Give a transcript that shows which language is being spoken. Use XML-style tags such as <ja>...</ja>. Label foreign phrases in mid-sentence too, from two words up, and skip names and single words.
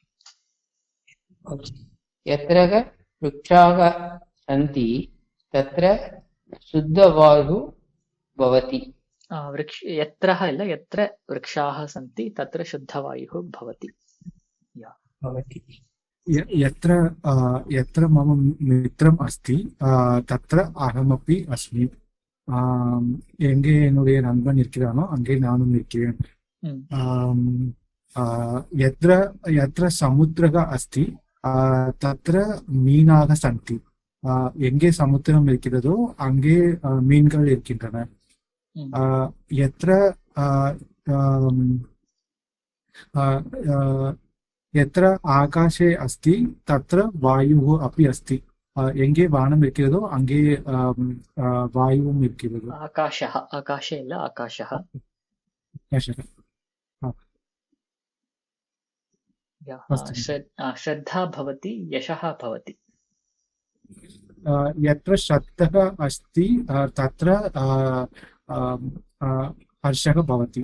<sa>यत्र वृक्षाः सन्ति तत्र शुद्धवायुः भवति. यत्र वृक्षाः सन्ति तत्र शुद्धवायुः भवति. यत्र मम मित्रम् अस्ति तत्र अहमपि अस्मि.</sa> <ta>எங்கே என்னுடைய நண்பன் இருக்கிறானோ அங்கே நானும் இருக்கிறேன்.</ta> <sa>यत्र समुद्रः अस्ति तत्र मीनाः सन्ति.</sa> <ta>எங்கே சமுத்திரம் இருக்கிறதோ அங்கே மீன்கள் இருக்கின்றன.</ta> <sa>यत्र आकाशे अस्ति तत्र वायुः अपि अस्ति.</sa> <ta>எங்கே வானம் இருக்கிறதோ அங்கே வாயுவும் இருக்கிறது. ஆகாஷே இல்ல ஆகாஷः.</ta> <sa>श्रद्धा भवति, यशः भवति. यत्र श्रद्धः अस्ति तत्र हर्षः भवति.</sa>